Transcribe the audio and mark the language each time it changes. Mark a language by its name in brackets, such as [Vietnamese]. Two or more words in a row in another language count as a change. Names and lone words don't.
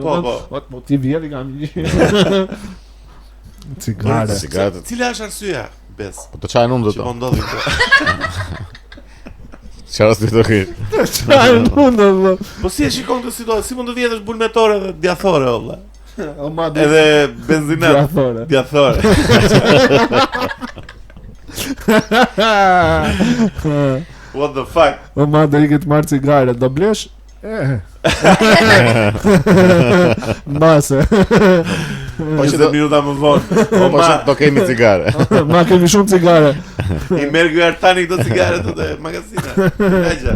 [Albanian] Po ti vjedh i kam një. Cigare. Cigaret. Cila është arsyeja? Bes. Po të çaj nuk do Që po të. ndodhi këto. Çfarë s'do të kesh? Çfarë mund Po si e shikon këtë situatë? Si mund të vjedhësh bulmetore dhe djathore, valla? O ma dhe Edhe benzinet. Djathore. Djathore. [English] What the fuck? [Albanian] O ma dhe i këtë marrë cigare, do blesh? Mbase. Po që 20 do minuta më vonë. po që do kemi cigare. Ma kemi shumë cigare. I merr ky Artani këto cigare të magazina. Haja.